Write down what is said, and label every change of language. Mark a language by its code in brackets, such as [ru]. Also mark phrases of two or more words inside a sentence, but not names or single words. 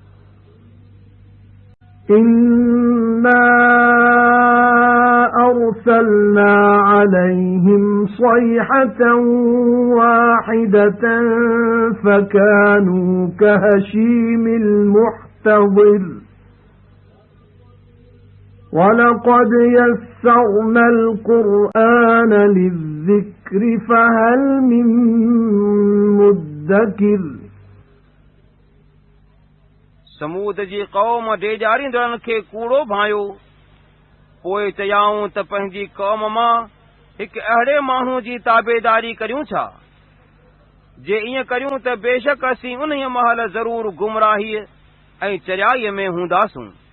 [ar] إنا أرسلنا عليهم صيحة واحدة فكانوا كهشيم المحتضر ولقد يسرنا القرآن للذكر فهل من مدكر [sd] समूद जी क़ौम डेजारींदड़नि खे कूड़ो भायो, पोइ चयाऊं त पंहिंजी क़ौम मां हिकु अहिड़े माण्हू जी ताबेदारी करियूं छा। जे ईअं करियूं त बेशक असीं उन महल ज़रूर गुमराहीअ ऐं चरियाईअ में हूंदासूं।